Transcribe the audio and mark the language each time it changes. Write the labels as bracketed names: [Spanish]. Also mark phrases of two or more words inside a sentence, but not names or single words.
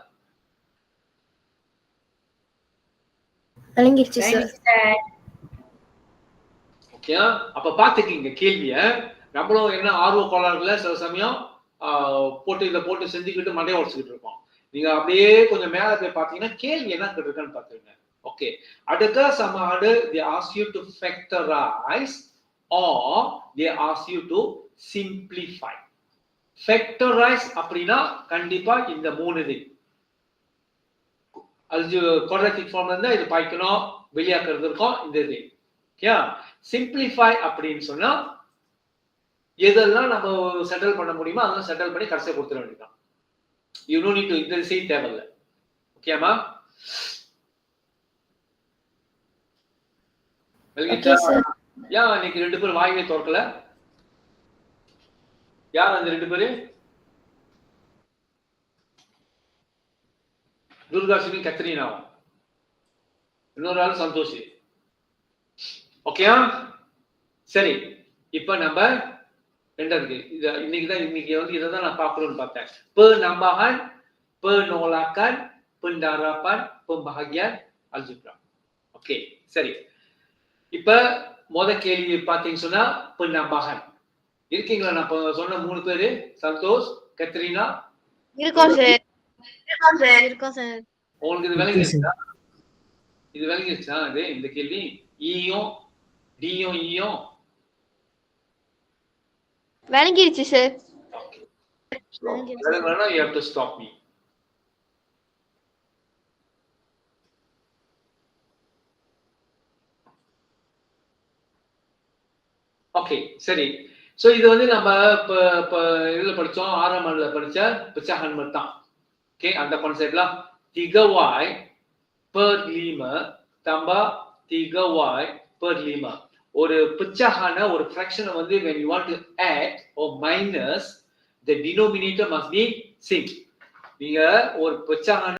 [Tamil] விளங்கிருச்சு சார். ஓகே, அப்ப பாத்துக்கீங்க கேள்விய. நம்மளும் என்ன ஆர்வ கோளாறுல சில சமயம் இதை போட்டு செஞ்சுக்கிட்டு மண்டையை உடச்சுக்கிட்டு இருக்கோம். நீங்க அப்படியே கொஞ்சம் மேல போய் பாத்தீங்கன்னா கேள்வி என்ன இருக்குன்னு பாத்துருங்க. ஓகே, அடுத்த சமாடு [English] they ask you to factorize or they ask you to simplify. [Tamil] factorize அப்படின்னா கண்டிப்பா இந்த 3 இது அது குவாட்ராட்டிக் ஃபார்ம்ல இருந்தா இது பாய்க்கணும், வெளியாக்குறது இருக்கும் இந்த இது. ஓகே, சிம்பிளிஃபை அப்படின்னு சொன்னா எதெல்லாம் நம்ம செட்டில் பண்ண முடியுமோ அதெல்லாம் செட்டில் பண்ணி கடைசியா கொடுத்துட வேண்டியதான். [English] you don't need to [Tamil] இந்த செய்ய தேவையில்லை. ஓகேமா? ஏன் இன்னைக்கு 2 பேரும் வாய்வே திறக்கல? யார் அந்த 2 பேரு? துர்காஷினி கத்ரீனாவும், இன்னொரு ஆள் சந்தோஷ். ஓகே, சரி. இப்ப நம்ம ரெண்டாவது இன்னைக்கு வந்து இதான் நான் பார்க்கணும்னு பார்த்தேன். [Malay] penambahan, penolakan, pendarapan, pembahagian algebra. [Tamil] ஓகே, சரி. இப்ப கேள்வி பாத்தீங்கன்னு சொன்னா penambahan இருக்கீங்களா? நான் சொன்ன 3 பேரு சந்தோஷ், கத்ரீனா இருக்கோம் சார். இருக்கோம் சார். உங்களுக்கு இது விளங்கிருச்சா? இது விளங்கிருச்சா? இந்த கேள்வி ஈயும் டியும் ஈயும் விளங்கிருச்சு சார். [English] You have to stop me. [Tamil] ஓகே, சரி. சோ இது வந்து நம்ம இதுல படிச்சோம், 6ஆம் ஆண்டுல படிச்ச pecahan தான். ஓகே, அந்த கான்செப்ட்ல [Malay] 3y per 5 tambah 3y per 5. [Tamil] ஒரு pecahan ஒரு fraction வந்து [English] when you want to add or minus, the denominator must be same. [Tamil] நீங்க ஒரு pecahan